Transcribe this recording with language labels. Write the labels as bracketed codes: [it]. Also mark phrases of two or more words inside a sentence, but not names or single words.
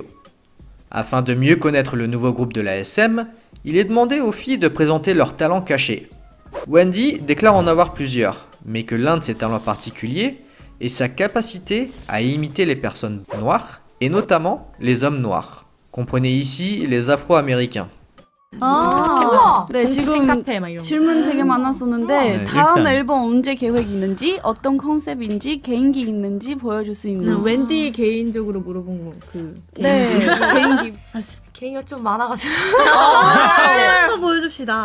[fr] Afin de mieux connaître le nouveau groupe de l'ASM, il est demandé aux filles de présenter leurs talents cachés. Wendy déclare en avoir plusieurs, mais que l'un de ses talents particuliers est sa capacité à imiter les personnes noires, et notamment les hommes noirs. Comprenez ici les Afro-Américains. [ko] 네, 지금 질문 되게 많았었는데 다음 앨범 언제 계획이 있는지, 어떤 컨셉인지, 개인기 있는지 보여줄 수 있는지. 웬디 개인적으로 물어본 거 네, 개인기. 개인기가 좀 많아가지고. 하나도 보여줍시다.